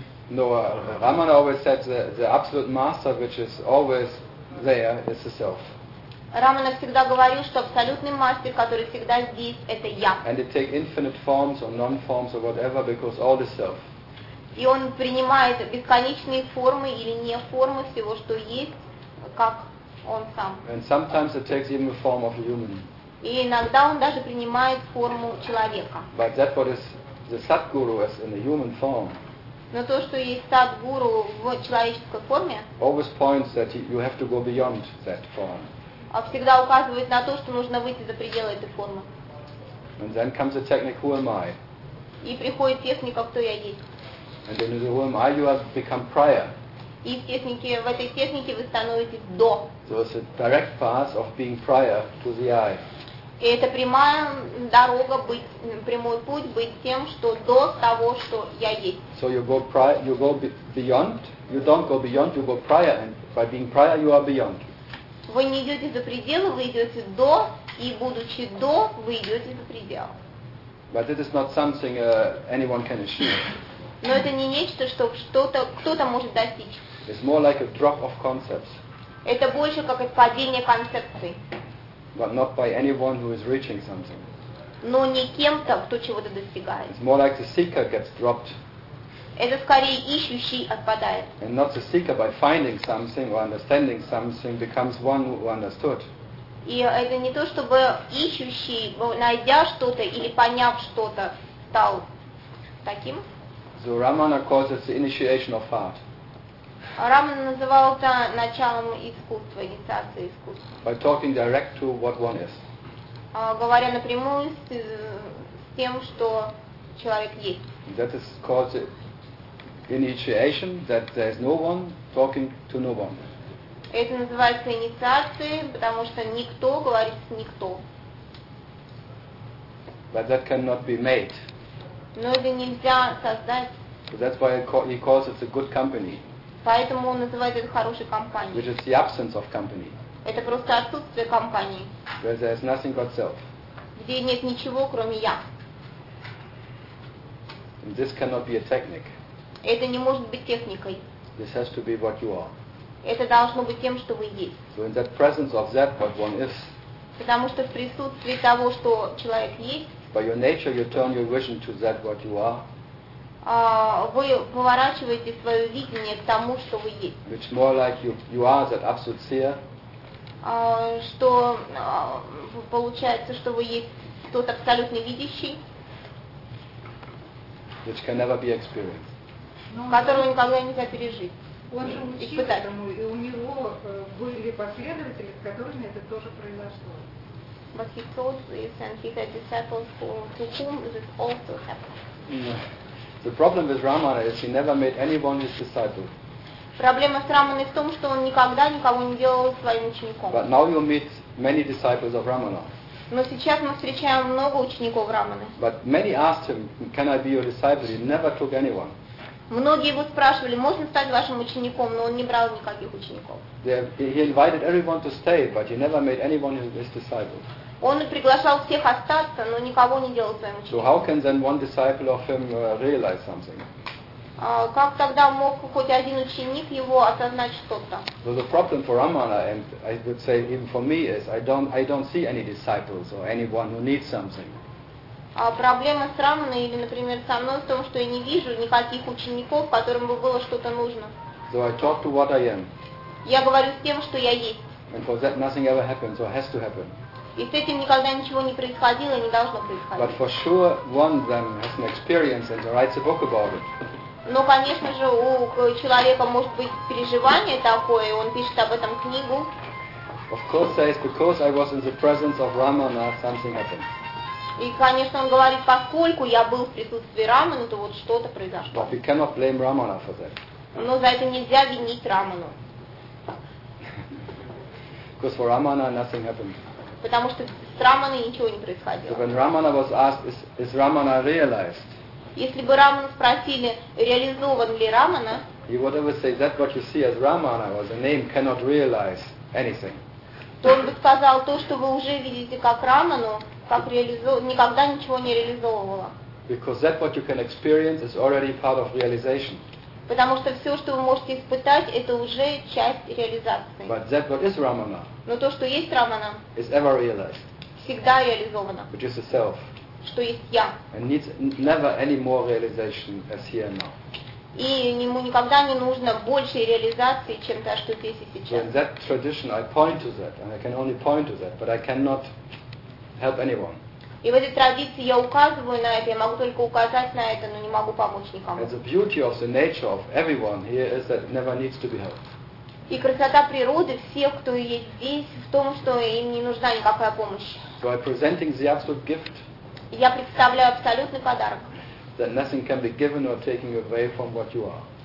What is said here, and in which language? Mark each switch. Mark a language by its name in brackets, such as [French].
[English] No, Ramana always said the absolute master, which is always there, is the self. [Russian] Рамана всегда говорил, что абсолютный мастер, который всегда здесь, это я. [English] And it take infinite forms or non-forms or whatever, because all is self. [Russian] И он принимает бесконечные формы или не формы всего, что есть, как он сам. [English] And sometimes it takes even a form of a human. [Russian] И иногда он даже принимает форму человека. [English] But that what is the Satguru as in a human form. [Russian] Но то, что есть Сатгуру в человеческой форме. [English] Always points that you have to go beyond that form. [Russian] А всегда указывает на то, что нужно выйти за пределы этой формы. [English] And then comes the technique, who am I? [Russian] И приходит техника, кто я есть. [English] And then in the who am I, you have become prior. [Russian] И в технике, в этой технике вы становитесь до. [English] So it's a direct path of being prior to the I. [Russian] И это прямая дорога, прямой путь быть тем, что до того, что я есть. [English] So you go prior, you go beyond. You don't go beyond, you go prior, and by being prior, you are beyond. [Russian] Вы не идете за пределы, вы идете до, и будучи до, вы идете за пределы. [English] But it is not something anyone can achieve. [Russian] Но это не нечто, что что-то кто-то может достичь. [English] It's more like a drop of concepts. [Russian] Это больше как отпадение концепции. [English] But not by anyone who is reaching something. [Russian] Но не кем-то, кто чего-то достигает. [English] It's more like the seeker gets dropped. [Russian] Это скорее ищущий отпадает. [English] And not the seeker by finding something or understanding something becomes one who understood. [Russian] И это не то, чтобы ищущий, найдя что-то или поняв что-то, стал таким. [English] So Ramana calls it the initiation of heart. [Russian] Рамана называл это началом искусства, инициацией искусства. [English] By talking direct to what one is. [Russian] Говоря напрямую с тем, что человек есть. [English] That is called the initiation, that there is no one talking to no one. [Russian] Это называется инициацией, потому что никто говорит с никто. [English] But that cannot be made. [Russian] Но это нельзя создать. [English] That's why he calls it a good company. [Russian] Поэтому он называет это хорошей компанией. [English] Which is the absence of company. [Russian] Это просто отсутствие компании. [English] Where there is nothing but self. [Russian] Где нет ничего, кроме я. [English] And this cannot be a technique. [Russian] Это не может быть техникой. [English] This has to be what you are. [Russian] Это должно быть тем, что вы есть. [English] So in that presence of that what one is. [Russian] Потому что в присутствии того, что человек есть. [English] By your nature, you turn your vision to that what you are. [Russian] Вы поворачиваете свое видение к тому, что вы есть. [English] Which more like you are that absolute seer. [Russian] Что получается, что вы есть тот абсолютно видящий. [English] Which can never be experienced. [Russian] Которого никогда нельзя пережить. Он же учился этому, и у него были последователи, с которыми это тоже произошло. [English] But he taught this, and he had disciples to whom this also happened. No. The problem with Ramana is he never made anyone his disciple. [Russian] Проблема с Раманой в том, что он никогда никого не делал своим учеником. [English] But now you meet many disciples of Ramana. [Russian] Но сейчас мы встречаем много учеников Раманы. [English] But many asked him, "Can I be your disciple?" He never took anyone. [Russian] Многие его спрашивали, можно стать вашим учеником, но он не брал никаких учеников. [English] He invited everyone to stay, but he never made anyone his disciple. [Russian] Он приглашал всех остаться, но никого не делал своим учеником. [English] So how can then one disciple of him realize something? [Russian] Как тогда мог хоть один ученик его осознать что-то? [English] So the problem for Ramana, and I would say even for me, is I don't see any disciples or anyone who needs something. [Russian] Проблема с Раманой или, например, со мной в том, что я не вижу никаких учеников, которым бы было что-то нужно. [English] So I talk to what I am. [Russian] Я говорю с тем, что я есть. [English] And for that nothing ever happens or has to happen. [Russian] И с этим никогда ничего не происходило и не должно происходить. [English] But for sure one then has an experience and writes a book about it. [Russian] Но, конечно же, у человека может быть переживание такое, и он пишет об этом книгу. [English] Of course, that is because I was in the presence of Ramana, something happened. [Russian] И, конечно, он говорит, поскольку я был в присутствии Рамана, то вот что-то произошло. [English] But we cannot blame Ramana for that. [Russian] Но за это нельзя винить Раману. [English] Because for Ramana nothing happened. [Russian] Потому что с Раманой ничего не происходило. [English] So when Ramana was asked, is Ramana realized? [Russian] Если бы Раману спросили, реализован ли Рамана? [English] He would ever say that what you see as Ramana was a name cannot realize anything. [Russian] То он бы сказал, то, что вы уже видите как Раману, как никогда ничего не реализовывало. [English] Because that what you can experience is already part of realization. [Russian] Потому что все, что вы можете испытать, это уже часть реализации. [English] But that what is Ramana. [Russian] Но то, что есть Рамана, [English] is ever realized. [Russian] Всегда реализовано. [English] Which is the self. [Russian] Что есть я. [English] And needs never any more realization as here now. [Russian] И ему никогда не нужно большей реализации, чем та, что здесь и сейчас. [English] So in that tradition, I point to that, and I can only point to that, but I cannot help anyone. [Russian] И в этой традиции я указываю на это, я могу только указать на это, но не могу помочь никому. [English] And the beauty of the nature of everyone here is that it never needs to be helped. [Russian] И красота природы всех, кто есть здесь, в том, что им не нужна никакая помощь. [English] So I'm presenting the absolute gift. [Russian] Я представляю абсолютный подарок. [English] That nothing can be given or taken away from what you are.